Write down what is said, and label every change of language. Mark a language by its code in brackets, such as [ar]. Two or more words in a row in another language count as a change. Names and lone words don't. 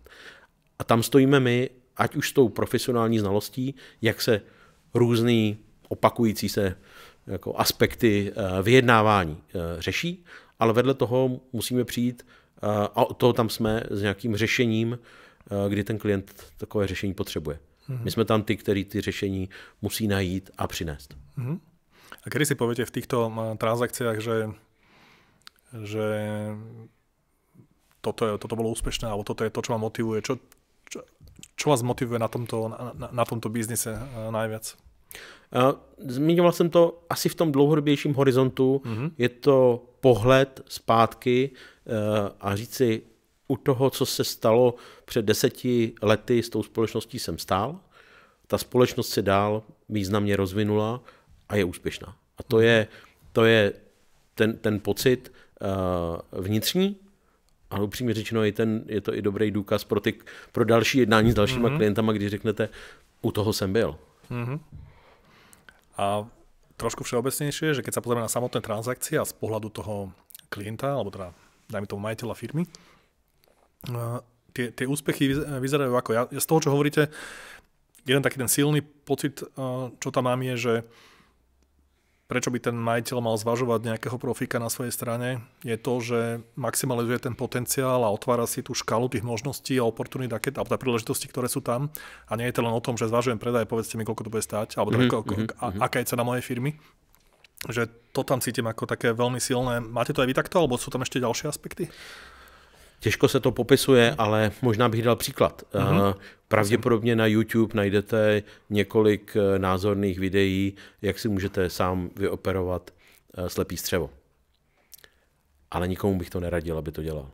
[cs] A tam stojíme my, ať už s tou profesionální znalostí, jak se různý opakující se jako aspekty vyjednávání řeší, ale vedle toho musíme přijít, a od toho tam jsme s nějakým řešením, kdy ten klient takové řešení potřebuje. My jsme tam ty, který ty řešení musí najít a přinést. [sk] A kedy si poviete v týchto transakciách, že toto bolo úspešné, alebo toto je to, čo ma motivuje? Čo vás motivuje na tomto biznise najviac? [cs] Zmiňoval jsem to asi v tom dlouhodobějším horizontu. Je to pohled zpátky a říct si, u toho, co se stalo před 10 lety s tou společností jsem stál. Ta společnost se dál významně rozvinula a je úspěšná. A to je ten pocit vnitřní, ale upřímně řečeno je to i dobrý důkaz pro další jednání s dalšíma klientama, když řeknete, u toho jsem byl. [sk] A trošku všeobecnejšie, že keď sa pozrieme na samotné transakcie a z pohľadu toho klienta, alebo teda dajme tomu majiteľa firmy, tie úspechy vyzerajú ako ja z toho, čo hovoríte, jeden taký ten silný pocit, čo tam mám, je, že prečo by ten majiteľ mal zvažovať nejakého profíka na svojej strane, je to, že maximalizuje ten potenciál a otvára si tú škálu tých možností a oportunít, alebo tá príležitosti, ktoré sú tam. A nie je to len o tom, že zvažujem predaj, povedzte mi, koľko to bude stáť, alebo aká je cena mojej firmy. Že to tam cítim ako také veľmi silné. Máte to aj vy takto, alebo sú tam ešte ďalšie aspekty? [cs] Těžko se to popisuje, ale možná bych dal příklad. Pravděpodobně na YouTube najdete několik názorných videí, jak si můžete sám vyoperovat slepý střevo. Ale nikomu bych to neradil, aby to dělal.